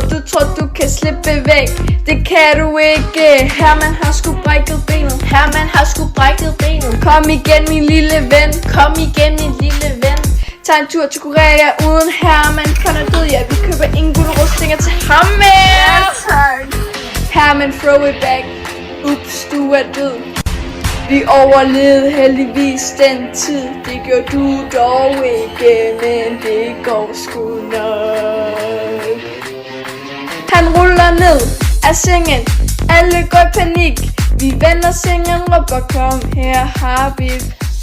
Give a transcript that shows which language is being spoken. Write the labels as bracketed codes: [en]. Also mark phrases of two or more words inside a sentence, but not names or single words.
[da] Du tror du kan slippe væk? Det kan du ikke. Herman har sgu brækket benet. Herman har sgu brækket benet. Kom igen min lille ven. Kom igen min lille ven. Tag en tur til Korea uden Herman. Kun er død, ja vi køber ingen gulerodsstænger til ham mere. [en] Herman throw it back. Ups, [da] du er død. Vi overlevede heldigvis den tid. Det gjorde du dog ikke, men det går sgu nok. Han ruller ned af sengen, alle går i panik. Vi vender sengen, råber kom her har vi.